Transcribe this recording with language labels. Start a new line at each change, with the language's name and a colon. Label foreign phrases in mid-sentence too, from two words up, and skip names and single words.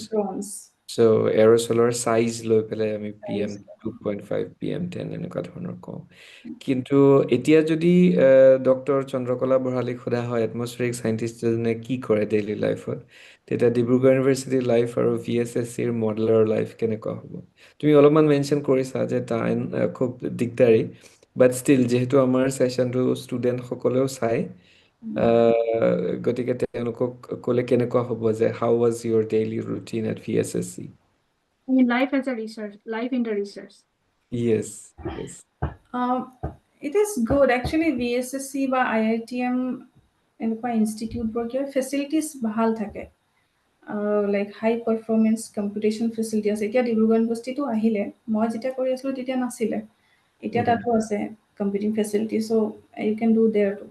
English: Microns.
Assamese: So aerosolar size লৈ পেলাই আমি PM 2.5, PM 10 এনেকুৱা ধৰণৰ কওঁ। কিন্তু এতিয়া যদি ডক্টৰ চন্দ্ৰকলা বৰালীক সোধা হয়
English: atmospheric scientist
Assamese: কি কৰে
English: daily life,
Assamese: তেতিয়া ডিব্ৰুগড় ইউনিভাৰ্চিটিৰ লাইফ আৰু VSSCৰ মডেলৰ লাইফ কেনেকুৱা হ'ব? তুমি অলপমান মেনশ্যন কৰিছা যে টাইম খুব দিগদাৰী,
English: but still
Assamese: যিহেতু আমাৰ ছেশ্যনটো ষ্টুডেণ্টসকলেও চায়, গতিকে তেওঁলোকক ক'লে কেনেকুৱা হ'ব যে
English: how was your daily routine at VSSC? I mean, life as a research, life in the research. Yes, yes. It is good actually,
Assamese: VSSC বা IITM এনেকুৱা ইনষ্টিটিউটবোৰ কিয় ফেচিলিটিজ ভাল থাকে,
English: like high performance computation facility
Assamese: আছে। এতিয়া ডিব্ৰুগড় ইউনিভাৰ্চিটিটো আহিলে, মই যেতিয়া কৰি আছিলোঁ তেতিয়া নাছিলে, এতিয়া তাতো আছে
English: computing facility, so you can do there too.